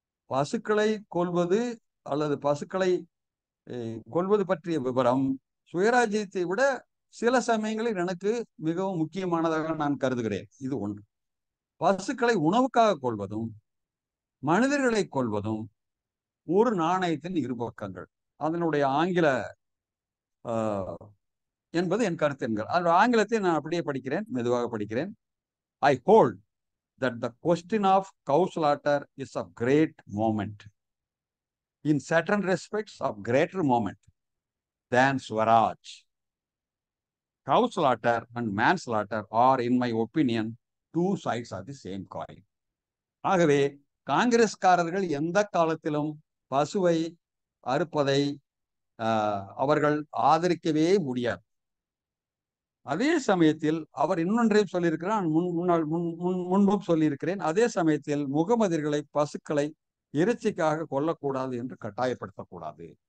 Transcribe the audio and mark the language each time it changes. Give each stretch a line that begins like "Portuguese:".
Tamil: பசுக்களை கொல்வது அல்லது பசுக்களை கொல்வது பற்றிய விவரம் சுயராஜ்யத்தை விட சில சமயங்களில் எனக்கு மிகவும் முக்கியமானதாக நான் கருதுகிறேன். இது ஒன்று. பசுக்களை உணவுக்காக கொள்வதும் மனிதர்களை கொல்வதும் ஒரு நாணயத்தின் இருபக்கங்கள். அதனுடைய ஆங்கில என்பது என் கருத்து என்கிறார். அதோட ஆங்கிலத்தை நான் அப்படியே படிக்கிறேன், மெதுவாக படிக்கிறேன்.
English: I hold that the question of cow slaughter is of great moment, in certain respects of greater moment than Swaraj. Cow slaughter and manslaughter are, in my opinion, two sides of the same coin.
Tamil: ஆகவே காங்கிரஸ்காரர்கள் எந்த காலத்திலும் பசுவை அறுப்பதை அவர்கள் ஆதரிக்கவே முடியாது. அதே சமயத்தில் அவர் இன்னொன்றையும் சொல்லியிருக்கிறார், முன்பும் சொல்லியிருக்கிறேன். அதே சமயத்தில் முகமதியர்களை பசுக்களை இறைச்சிக்காக கொல்லக்கூடாது என்று கட்டாயப்படுத்தக்கூடாது.